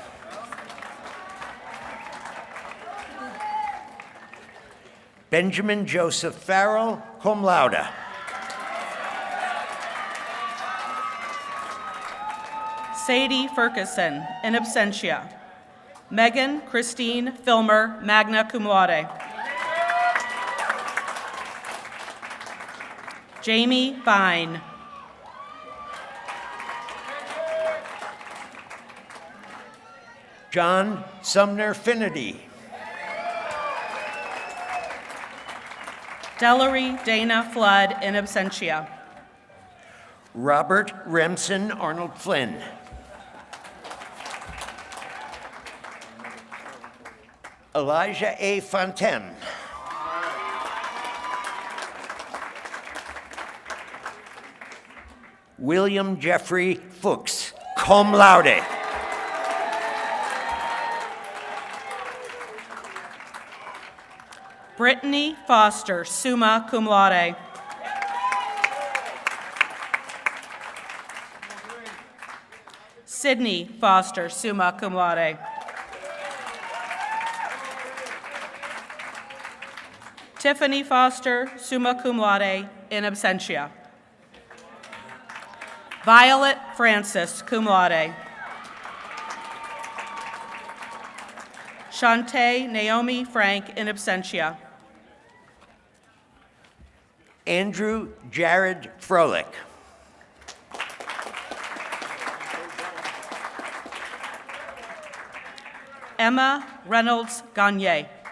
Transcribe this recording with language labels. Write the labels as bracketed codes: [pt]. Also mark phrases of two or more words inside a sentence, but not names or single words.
[en] Benjamin Joseph Farrell, [la] cum laude. [en] Sadie Ferguson, [la] in absentia. [en] Megan Christine Filmer, [la] magna cum laude. [en] Jamie Vine. John Sumner Finity. Delary Dana Flood, [la] in absentia. [en] Robert Remsen Arnold Flynn. Elijah A. Fontaine. William Jeffrey Fuchs, [la] cum laude. [en] Brittany Foster, [la] summa cum laude. [en] Sydney Foster, [la] summa cum laude. [en] Tiffany Foster, [la] summa cum laude, in absentia. [en] Violet Francis, [la] cum laude. [en] Shantae Naomi Frank, [la] in absentia. [en] Andrew Jared Froelich. Emma Reynolds Gagne.